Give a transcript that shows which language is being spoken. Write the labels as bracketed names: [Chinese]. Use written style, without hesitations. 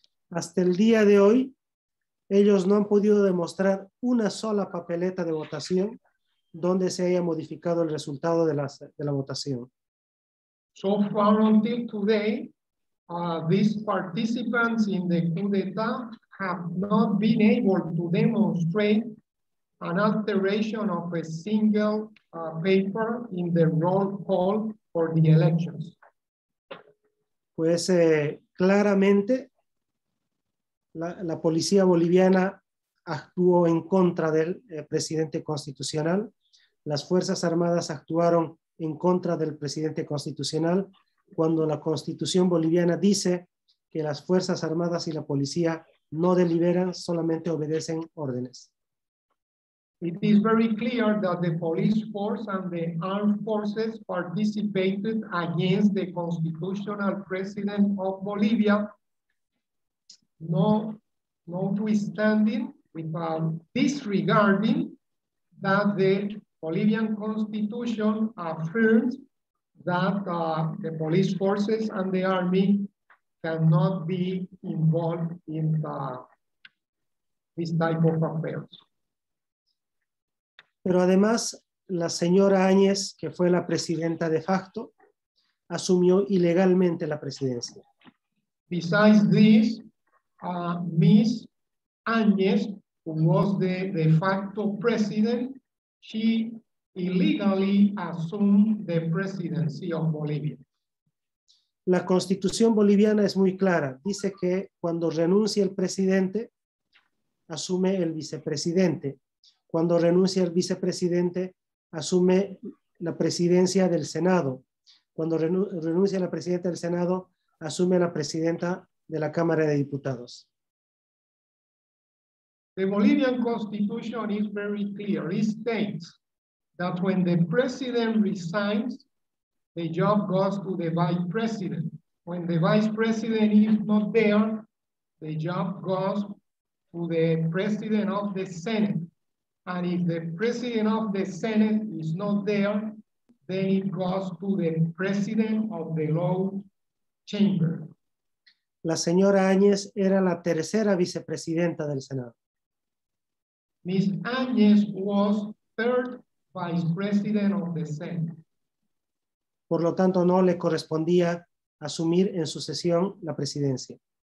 [Spanish] Hasta el día de hoy, ellos no han podido demostrar una sola papeleta de votación donde se haya modificado el resultado de la votación. [English] So far until today, these participants in the coup d'etat have not been able to demonstrate an alteration of a single paper in the roll call for the elections. [Spanish] Pues claramente la policía boliviana actuó en contra del presidente constitucional, las Fuerzas Armadas actuaron en contra del presidente constitucional, cuando la Constitución boliviana dice que las Fuerzas Armadas y la policía no deliberan, solamente obedecen órdenes. [English] It is very clear that the police force and the armed forces participated against the constitutional president of Bolivia, notwithstanding, without disregarding that the Bolivian Constitution affirms that the police forces and the army cannot be involved in this type of affairs. [Spanish] Pero además, la señora Áñez, que fue la presidenta de facto, asumió ilegalmente la presidencia. [English] Besides this, Ms. Áñez, who was the de facto president, she illegally assumed the presidency of Bolivia. [Spanish] La Constitución boliviana es muy clara. Dice que cuando renuncia el presidente, asume el vicepresidente. Cuando renuncia el vicepresidente, asume la presidencia del Senado. Cuando renuncia a la presidenta del Senado, asume la presidenta de la Cámara de Diputados. [English] The Bolivian Constitution is very clear. It states that when the president resigns, the job goes to the vice president. When the vice president is not there, the job goes to the president of the Senate. And if the president of the Senate is not there, then it goes to the president of the law chamber. [Spanish] La señora Áñez era la tercera vicepresidenta del Senado. [English] Ms. Áñez was third vice president of the Senate. [Spanish] Por lo tanto, no le correspondía asumir en sucesión la presidencia.